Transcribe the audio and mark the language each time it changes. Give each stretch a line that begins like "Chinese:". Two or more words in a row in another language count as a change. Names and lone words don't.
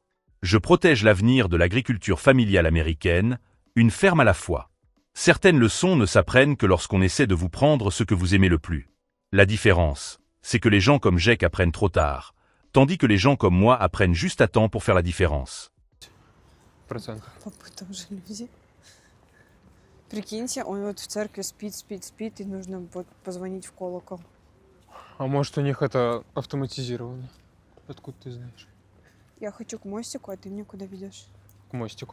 French: Je protège l'avenir de l'agriculture familiale américaine, une ferme à la fois. Certaines leçons ne s'apprennent que lorsqu'on essaie de vous prendre ce que vous aimez le plus. La différence, c'est que les gens comme Jake apprennent trop tard, tandis que les gens comme moi apprennent juste à temps pour faire la différence. %.
Russian: Папы там же люди. Прикиньте, он вот в церкви спит, и нужно вот позвонить в колокол. А может, у них это автоматизировано? Откуда ты знаешь? Я хочу к мостику, а ты мне куда ведешь? К мостику.